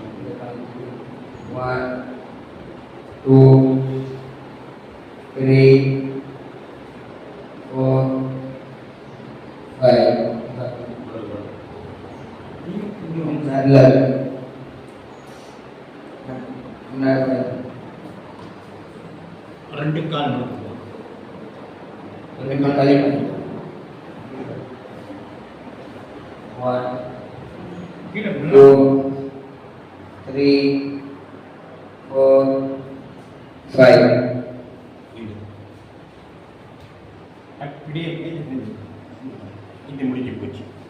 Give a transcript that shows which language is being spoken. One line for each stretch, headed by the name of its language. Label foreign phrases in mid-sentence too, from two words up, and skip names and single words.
Malay: 1, 2, 3, 4, 5. Benar. Benar.
Tamil: ரெண்டு கால் நடக்கும்.
Malay: Lima kali. 1,
Tamil: கீழே 2, 3, 4, 5. அப்படியே இது முடிஞ்சு போச்சு.